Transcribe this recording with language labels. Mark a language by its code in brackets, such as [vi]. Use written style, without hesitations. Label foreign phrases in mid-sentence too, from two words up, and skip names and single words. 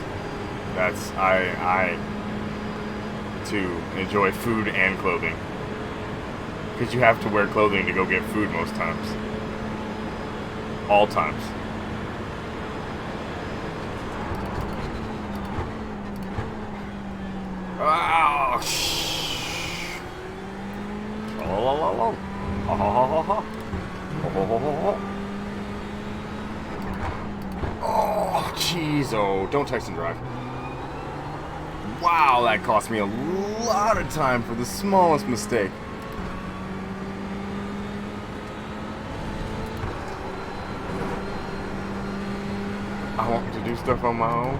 [en] That's I to enjoy food and clothing, because you have to wear clothing to go get food most times. All times. Oh, shh. Trollalol. Ha ha ha ha ha. Ho ho ho ho ho. Oh, jeez, oh, don't text and drive. Wow, that cost me a lot of time for the smallest mistake. I want to do stuff on my own.